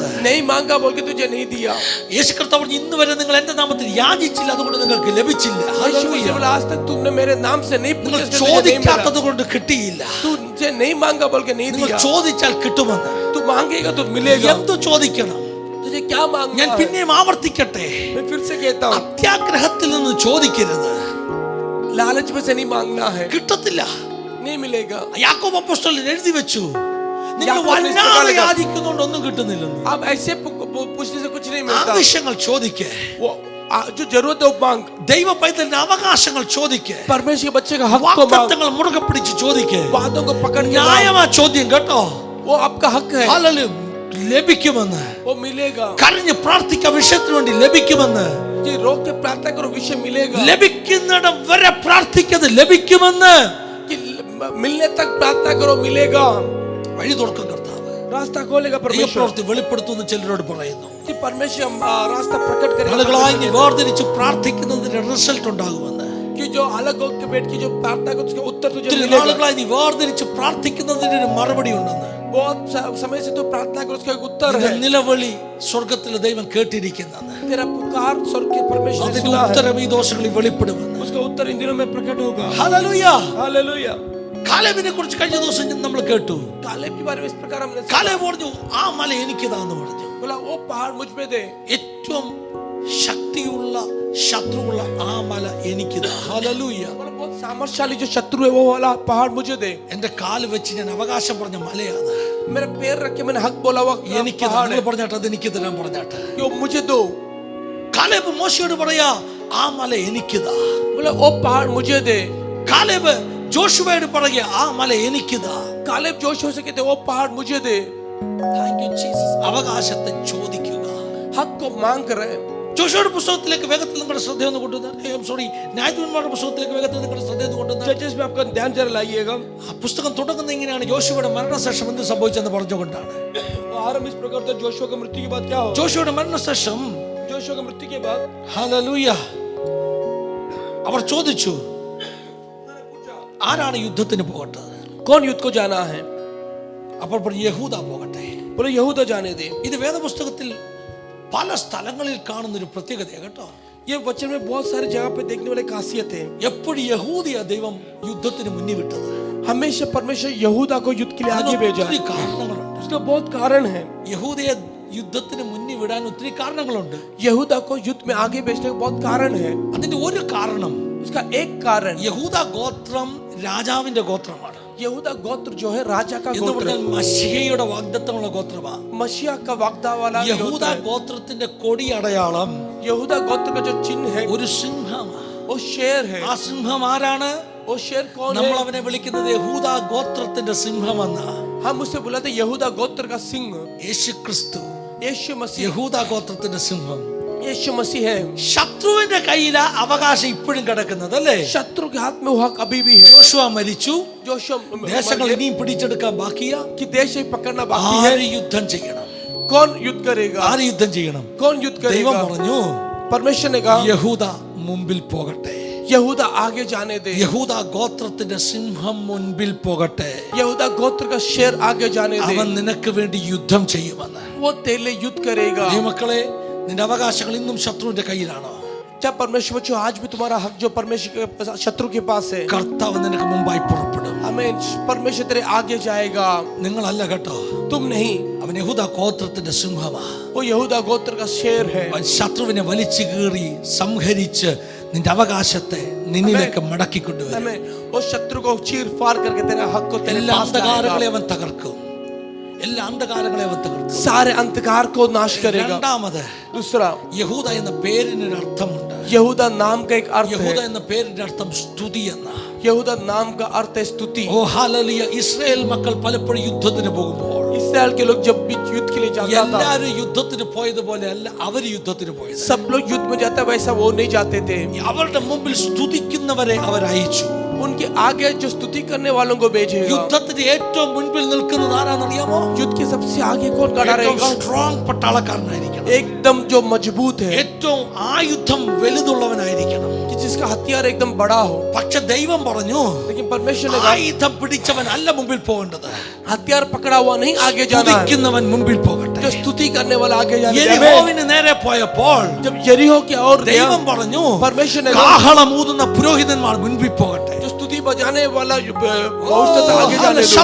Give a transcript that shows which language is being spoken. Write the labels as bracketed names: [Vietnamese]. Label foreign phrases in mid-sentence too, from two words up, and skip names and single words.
[Hindi] नहीं मांगा बोल के तुझे नहीं दिया। [Malayalam] യേശു കർത്താവ് പറഞ്ഞു ഇന്ന് വരെ നിങ്ങൾ എന്റെ നാമത്തിൽ യാചിച്ചില്ല, അതുകൊണ്ട് നിങ്ങൾക്ക് ലഭിച്ചില്ല. [Hindi] यीशु मसीह बोला आज तक तुमने मेरे नाम से नहीं [Malayalam] നിങ്ങൾ [Hindi] पूछा, तुझे नहीं मिला। [Malayalam] ചോദിക്കാത്തത് കൊണ്ട് കിട്ടിയില്ല. [Hindi] तुझे नहीं मांगा बोल के नहीं [Malayalam] നിങ്ങൾ [Hindi] दिया। [Malayalam] ചോദിച്ചാൽ കിട്ടുമെന്ന്. [Hindi] तू मांगेगा तो मिलेगा। [Malayalam] എന്തു ചോദിക്കണം? [Hindi] तुझे क्या मांगना [Malayalam] ഞാൻ [Hindi] है? [Malayalam] പിന്നെയും ആവർത്തിക്കട്ടെ, [Hindi] मैं फिर से कहता हूँ, [Malayalam] അത്യാഗ്രഹത്തിൽ നിന്ന് ചോദിക്കരുത്. [Hindi] लालच में से नहीं मांगना है, [Malayalam] കിട്ടത്തില്ല. [Hindi] नहीं मिलेगा। [Malayalam] യാക്കോബ് അപ്പോസ്തലൻ എഴുതി വെച്ചു, നിങ്ങൾ യാക്കോബ് വല്ലാതെ പുസ്തകത്തിലെ യാചിക്കുന്നതുകൊണ്ട് ഒന്നും കിട്ടുന്നില്ലെന്ന്. [Hindi] अब ऐसे पूछने से कुछ नहीं मिलता। [Malayalam] ആവശ്യങ്ങൾ ചോദിക്കേ, [Hindi] वो जो जरूरत है वो मांग। [Malayalam] ദൈവ പൈതലിന്റെ അവകാശങ്ങൾ ചോദിക്കേ, [Hindi] परमेश्वर के बच्चे का हक को मांग, [Malayalam] വാഗ്ദത്തങ്ങൾ മുറുകെ പിടിച്ച് ചോദിക്കേ. [Hindi] बातों को पकड़ के मांग। [Malayalam] ന്യായമാ ചോദ്യം കേട്ടോ. [Hindi] वो आपका हक है, [Malayalam] ഹല്ലേലൂയ ലഭിക്കുമെന്ന്. [Hindi] वो मिलेगा। [Malayalam] കരഞ്ഞ് പ്രാർത്ഥിക്കാൻ വിഷയത്തിന് വേണ്ടി ലഭിക്കുമെന്ന്. [Hindi] जी रोक के प्रार्थना करो, विषय मिलेगा। [Malayalam] ലഭിക്കുന്നിടം വരെ പ്രാർത്ഥിക്കുന്നത് ലഭിക്കുമെന്ന്. [Hindi] कि मिलने तक प्रार्थना करो, मिलेगा। [Malayalam] വഴി തുറക്കും കർത്താവ്. [Hindi] रास्ता खोलेगा परमेश्वर। [Malayalam] പ്രവൃത്തി വെളിപ്പെടുത്തുമെന്ന് ചിലരോട് പറയുന്നു. [Hindi] कि परमेश्वर रास्ता प्रकट करेगा। [Malayalam] ആളുകളായി നീ വേർതിരിച്ച് പ്രാർത്ഥിക്കുന്നതിന്റെ റിസൾട്ട് ഉണ്ടാകുമെന്ന്. [Hindi] कि जो अलग होकर बैठ के जो प्रार्थना को उसका उत्तर तुझे [Malayalam] ഒത്തിരി [Hindi] मिलेगा। [Malayalam] നാളുകളായി നീ വേർതിരിച്ച് പ്രാർത്ഥിക്കുന്നതിന് ഒരു മറുപടി ഉണ്ടെന്ന്. [Hindi] बहुत समय से तो प्रार्थना कर उसका एक उत्तर है। [Malayalam] നിന്റെ നിലവിളി സ്വർഗത്തിലെ ദൈവം കേട്ടിരിക്കുന്നെന്ന്. [Hindi] तेरा पुकार स्वर्ग के परमेश्वर ने [Malayalam] അതിന്റെ [Hindi] सुना है। [Malayalam] ഉത്തരം ഈ ദോഷങ്ങളിൽ വെളിപ്പെടുമെന്ന്. [Hindi] उसका उत्तर इन दिनों में प्रकट होगा। [Malayalam] ഹല്ലേലൂയ. [Hindi] हालेलुया। [Malayalam] കാലേബിനെ കുറിച്ച് കഴിഞ്ഞ ദിവസം നമ്മൾ കേട്ടു. [Hindi] कालेब के बारे में इस प्रकार हमने सुना। [Malayalam] കാലേബ് പറഞ്ഞു ആ മല എനിക്കിതാന്ന് പറഞ്ഞു. [Hindi] बोला वो पहाड़ मुझ पे दे। [Malayalam] ഏറ്റവും ശക്തിയുള്ള ശത്രുവുള്ള ആ മല എനിക്കിതാ. ഹല്ലേലൂയ. [Hindi] बोला बहुत सामर्थ्यशाली जो शत्रु है वो वाला पहाड़ मुझे दे। [Malayalam] എന്റെ കാല് വെച്ച് ഞാൻ അവകാശം പറഞ്ഞ മലയാണ് [Hindi] मेरा पैर रख के मैंने हक बोला हुआ [Malayalam] എനിക്ക്. [Hindi] पहाड़ है। [Malayalam] പറഞ്ഞാട്ടെ അത് എനിക്ക് തരാൻ പറഞ്ഞാട്ടെ. [Hindi] कि वो मुझे दो। [Malayalam] കാലേബ് മോശയോട് പറയാ ആ മല എനിക്കിതാ. [Hindi] बोला वो पहाड़ मुझे दे। [Malayalam] കാലേബ് ജോഷുവയോട് പറയാ ആ മല എനിക്കിതാ. [Hindi] कालेब जोश हो सके थे वो पहाड़ मुझे दे। [English] Thank you Jesus. [Malayalam] അവകാശത്തെ ചോദിക്കുക. [Hindi] हक को मांग रहे हैं। [Malayalam] ജോഷുവയുടെ പുസ്തകത്തിലേക്ക് വേഗത്തിൽ നിങ്ങളുടെ ശ്രദ്ധയൊന്ന് കൊണ്ടുവന്നാൽ, സോറി, ന്യായാധിപന്മാരുടെ പുസ്തകത്തിലേക്ക് വേഗത്തിൽ നിങ്ങളുടെ ശ്രദ്ധയൊന്ന് കൊണ്ടുവന്നാൽ, [Hindi] जजेस में आपका ध्यान जरा लाइएगा। [Malayalam] ആ പുസ്തകം തുടങ്ങുന്നത് എങ്ങനെയാണ്? ജോഷുവയുടെ മരണശേഷം എന്ത് സംഭവിച്ചെന്ന് പറഞ്ഞുകൊണ്ടാണ്. [Hindi] आरंभ इस प्रकार था, जोशुआ की मृत्यु के बाद क्या हो? [Malayalam] ജോഷുവയുടെ മരണശേഷം [Hindi] जोशुआ की मृत्यु के बाद [Malayalam] ഹല്ലേലൂയ അവർ ചോദിച്ചു ആരാണ് യുദ്ധത്തിന് പോകട്ടെ? [Hindi] कौन युद्ध को जाना है? [Malayalam] അപ്പോൾ പറഞ്ഞു യഹൂദ പോകട്ടെ. [Hindi] बोले यहूदा जाने दे। [Malayalam] ഇത് വേദപുസ്തകത്തിൽ പല സ്ഥലങ്ങളിൽ കാണുന്ന ഒരു പ്രത്യേകതയാണ് കേട്ടോ. [Hindi] ये वचन में बहुत सारी जगह पे देखने वाले खासियत है। [Malayalam] എപ്പോഴും യഹൂദിയ ദൈവം യുദ്ധത്തിന് മുന്നിൽ വിട്ടത്. [Hindi] हमेशा परमेश्वर यहूदा को युद्ध के लिए आगे भेजा। [Malayalam] ഒത്തിരി കാരണങ്ങളുണ്ട്. [Hindi] उसका बहुत कारण है। [Malayalam] യഹൂദിയെ യുദ്ധത്തിന് മുന്നിൽ വിടാൻ ഒത്തിരി കാരണങ്ങളുണ്ട്. [Hindi] यहूदा को युद्ध में आगे भेजने का बहुत कारण है। [Malayalam] അതിന്റെ ഒരു കാരണം, [Hindi] उसका एक कारण, [Malayalam] യഹൂദ ഗോത്രം രാജാവിന്റെ ഗോത്രമാണ്. [Hindi] यहूदा गोत्र जो है राजा का [Malayalam] എന്ന് [Hindi] गोत्र [Malayalam] പറഞ്ഞാൽ മശിഹയുടെ വാഗ്ദത്തമുള്ള ഗോത്രമാണ്. [Hindi] मसीहा का वाग्दा वाला [Malayalam] യഹൂദ ഗോത്രത്തിന്റെ കൊടി അടയാളം [Hindi] यहूदा गोत्र का जो चिन्ह है [Malayalam] ഒരു സിംഹമാണ്. [Hindi] वो शेर है। [Malayalam] ആ സിംഹം ആരാണ്? [Hindi] वो शेर कौन [Malayalam] നമ്മൾ [Hindi] है? [Malayalam] അവനെ വിളിക്കുന്നത് യഹൂദ ഗോത്രത്തിന്റെ സിംഹമെന്ന. [Hindi] हम उसे बुलाते यहूदा गोत्र का सिंह। [Malayalam] യേശു ക്രിസ്തു [Hindi] यीशु मसीह [Malayalam] യഹൂദ ഗോത്രത്തിന്റെ സിംഹം. [Hindi] यीशु मसीह है। [Malayalam] ശത്രുവിന്റെ കയ്യിലാ അവകാശം ഇപ്പോഴും കിടക്കുന്നത് അല്ലേ? [Hindi] शत्रु के हाथ में वो हक अभी भी है। [Malayalam] യോശുവ മരിച്ചു, [Hindi] जोशुआ [Malayalam] ദേശങ്ങൾ ഇനിയും പിടിച്ചെടുക്കാൻ ബാക്കിയാ. [Hindi] कि देश ही पकड़ना बाकी है। [Malayalam] ആര് യുദ്ധം ചെയ്യണം? [Hindi] कौन युद्ध करेगा? [Malayalam] ആര് യുദ്ധം ചെയ്യണം? [Hindi] कौन युद्ध [Malayalam] ദൈവം [Hindi] करेगा? [Malayalam] പറഞ്ഞു [Hindi] परमेश्वर ने कहा [Malayalam] യഹൂദ മുമ്പിൽ പോകട്ടെ. [Hindi] यहूदा आगे जाने दे। [Malayalam] യഹൂദ ഗോത്രത്തിന്റെ സിംഹം മുൻപിൽ പോകട്ടെ. [Hindi] यहूदा गोत्र का शेर आगे जाने दे। [Malayalam] അവൻ നിനക്ക് വേണ്ടി യുദ്ധം ചെയ്യുമെന്ന്. [Hindi] वो तेरे लिए युद्ध करेगा। [Malayalam] ഈ മക്കളെ, നിന്റെ അവകാശങ്ങൾ ഇന്നും ശത്രുവിന്റെ കയ്യിലാണോ? [Hindi] क्या परमेश्वर बच्चों, आज भी तुम्हारा हक जो परमेश्वर के शत्रु के पास है। [Malayalam] കർത്താവ് നിനക്ക് മുമ്പായി പുറപ്പെടും. [Hindi] हमें परमेश्वर तेरे आगे जाएगा। [Malayalam] നിങ്ങളല്ല കേട്ടോ, [Hindi] तुम नहीं। [Malayalam] അവൻ യഹൂദ ഗോത്രത്തിന്റെ സിംഹമാ. [Hindi] वो यहूदा गोत्र का शेर है। [Malayalam] അവൻ ശത്രുവിനെ വലിച്ചു കീറി സംഹരിച്ച് നിന്റെ അവകാശത്തെ നിന്നിലേക്ക് മടക്കിക്കൊണ്ടുവരും. [Hindi] हमें वो शत्रु को चीर फाड़ करके तेरे हक को तेरे [Malayalam] എല്ലാ [Hindi] पास [Malayalam] അന്ധകാരങ്ങളെ [Hindi] लाएगा। [Malayalam] അവൻ തകർക്കും. എല്ലാ അന്ധകാരങ്ങളെ അവൻ തകർക്കും. [Hindi] सारे अंधकार को नाश करेगा। [Malayalam] രണ്ടാമത്, [Hindi] दूसरा, [Malayalam] യഹൂദ എന്ന പേരിനൊരു അർത്ഥമുണ്ട്. [Hindi] यहूदा नाम का एक अर्थ [Malayalam] യഹൂദ [Hindi] है। [Malayalam] എന്ന പേരിന്റെ അർത്ഥം സ്തുതി എന്ന. [Hindi] यहूदा नाम का अर्थ है स्तुति। [Malayalam] ഓ ഹല്ലേലൂയ. ഇസ്രായേൽ മക്കൾ പലപ്പോഴും യുദ്ധത്തിന് പോകുമ്പോൾ [Hindi] इस्राएल के लोग जब भी युद्ध के लिए जाता था, [Malayalam] എല്ലാവരും യുദ്ധത്തിന് പോയതുപോലെ അല്ല അവർ യുദ്ധത്തിന് പോയത്. [Hindi] सब लोग युद्ध में जाता वैसा वो नहीं जाते थे। [Malayalam] അവരുടെ മുമ്പിൽ സ്തുതിക്കുന്നവരെ അവർ അയച്ചു. [Hindi] उनके आगे जो स्तुति करने वालों को भेजेगा। [Malayalam] യുദ്ധത്തിന് ഏറ്റവും മുൻപിൽ നിൽക്കുന്നത് ആരാണെന്നറിയാമോ? [Hindi] युद्ध के सबसे आगे कौन खड़ा [Malayalam] ഏറ്റവും [Hindi] रहेगा? [Malayalam] സ്ട്രോങ് പട്ടാളക്കാരനായിരിക്കണം. [Hindi] एकदम जो मजबूत है, [Malayalam] ഏറ്റവും ആയുധം വലുതുള്ളവനായിരിക്കണം. [Hindi] कि जिसका हथियार एकदम बड़ा हो। [Malayalam] പക്ഷെ ദൈവം പറഞ്ഞു, [Hindi] लेकिन परमेश्वर ने कहा [Malayalam] ആയുധം പിടിച്ചവൻ അല്ല മുമ്പിൽ പോകേണ്ടത്, [Hindi] हथियार पकड़ा हुआ नहीं आगे जाना है। [Malayalam] സ്തുതിക്കുന്നവൻ മുമ്പിൽ പോകട്ടെ. [Hindi] जो स्तुति करने वाला आगे जाना है। [Malayalam] യെരിഹോവിന് നേരെ പോയപ്പോൾ [Hindi] जब यरीहो की ओर गया, [Malayalam] ദൈവം പറഞ്ഞു, [Hindi] परमेश्वर ने [Malayalam] കാഹളമൂതുന്ന പുരോഹിതന്മാർ മുൻപിൽ പോകട്ടെ. [Hindi] जो स्तुति बजाने वाला भविष्य आगे जाने दो।